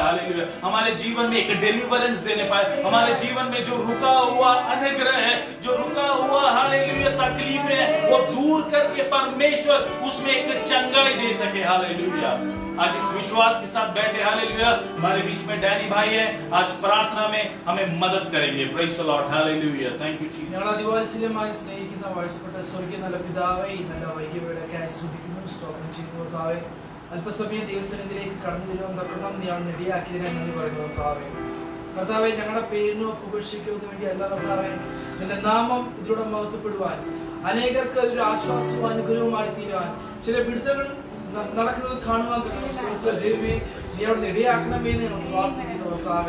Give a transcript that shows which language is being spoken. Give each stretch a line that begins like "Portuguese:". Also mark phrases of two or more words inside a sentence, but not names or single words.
Hindi: हालेलुया, हमारे जीवन में एक डिलीवरेंस देने पाए। हमारे जीवन में जो रुका हुआ अनुग्रह है, जो रुका हुआ हालेलुया तकलीफ है, वो दूर करके परमेश्वर उसमें एक चंगाई दे सके। हालेलुया, आज इस विश्वास के साथ बैठे। हालेलुया, हमारे बीच में डैनी भाई है, आज प्रार्थना में हमें मदद करेंगे।
English: praise the Lord, hallelujah, thank you Jesus.
Malayalam: ഞങ്ങൾ അതിവാത്സല്യമായി സ്നേഹിക്കുന്ന വാഴ്ത്തപ്പെട്ട സ്വർഗീയ നല്ല പിതാവേ, ഈ നല്ല വൈകിയവേളയ്ക്കായി സ്തുതിക്കുന്നു, സ്തോത്രം ചെയ്യുന്നു കർത്താവേ. അല്പസമയം ദൈവസന്നിധിയിലേക്ക് കടന്നു വരുവാൻ തക്കണം നീ അവൻ ഇടയാക്കിയതിനെ നന്ദി പറയുന്നു കർത്താവേ. കർത്താവേ, ഞങ്ങളുടെ പേരിനോ പുകഴ്ചയ്ക്കോ ഒന്നും വേണ്ടിയല്ല കർത്താവേ, നിന്റെ നാമം ഇതിലൂടെ മഹത്വപ്പെടുവാൻ, അനേകർക്ക് അതൊരു ആശ്വാസവും അനുഗ്രഹവുമായി തീരുവാൻ, ചില വിടുതകൾ നടക്കുന്നത് കാണുവാൻ ദൈവമേ നീ അവിടെ ഇടയാക്കണമേ എന്ന് ഞങ്ങൾ പ്രാർത്ഥിക്കുന്നു കർത്താവേ.